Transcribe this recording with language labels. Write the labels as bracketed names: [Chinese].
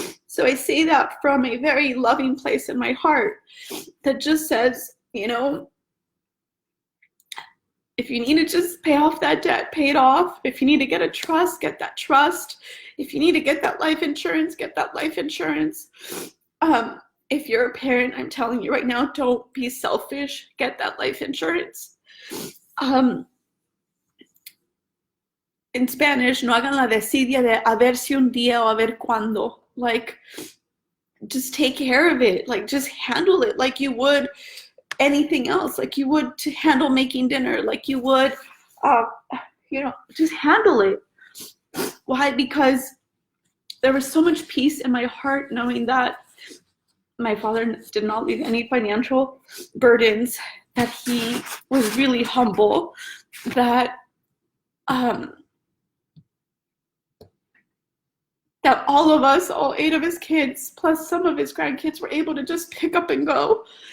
[English] So I say that from a very loving place in my heart that just says, you know, if you need to just pay off that debt, pay it off. If you need to get a trust, get that trust. If you need to get that life insurance, get that life insurance. If you're a parent, I'm telling you right now, don't be selfish, get that life insurance. In Spanish, [Spanish] no hagan la desidia de a ver si un día o a ver cuándo. [English] Like, just take care of it. Like, just handle it like you would anything else. Like you would to handle making dinner. Like you would, you know, just handle it. Why? Because there was so much peace in my heart knowing that my father did not leave any financial burdens, that he was really humble, that that all of us, all 8 of his kids, plus some of his grandkids, were able to just pick up and go.